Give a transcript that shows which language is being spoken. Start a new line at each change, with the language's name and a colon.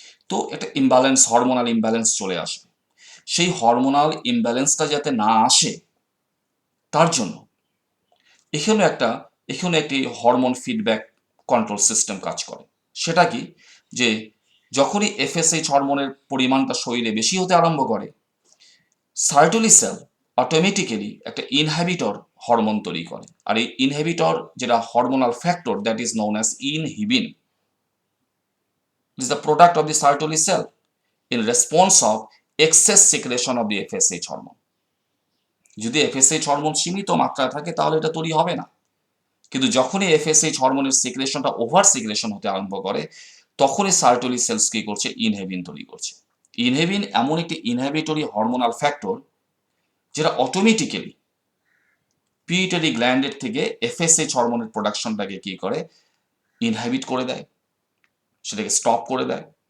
Bangla: তো একটা imbalance, hormonal imbalance চলে আসবে। সেই হরমোনাল ইমব্যালেন্সটা যাতে না আসে, তার জন্য এখানে একটি হরমোন ফিডব্যাক কন্ট্রোল সিস্টেম কাজ করে। সেটা কি, যে যখনই এফএসএইচ হরমোনের পরিমাণটা শরীরে বেশি হতে আরম্ভ করে, সার্টোলি সেল অটোমেটিক্যালি একটা ইনহিবিটর হরমোন তৈরি করে।
English: আর এই ইনহিবিটর যেটা hormonal factor, that is known as inhibin, is the product of the Sertoli cell in response of excess secretion of the FSH hormone.
Bangla: যদি FSH হরমোন সীমিত মাত্রায় থাকে তাহলে এটা তৈরি হবে না, কিন্তু যখনই FSH হরমোনের সিক্রেশনটা ওভার সিক্রেশন হতে আরম্ভ করে, তখনই সার্টোলি সেলস কি করছে, ইনহিবিন তৈরি করছে। ইনহিবিন এমন একটি ইনহিবিটরি হরমোনাল ফ্যাক্টর যেটা অটোমেটিক্যালি পিটুইটারি গ্ল্যান্ডের থেকে FSH হরমোনের প্রোডাকশনটাকে কি করে, ইনহিবিট করে দেয়, সেটাকে স্টপ করে দেয়।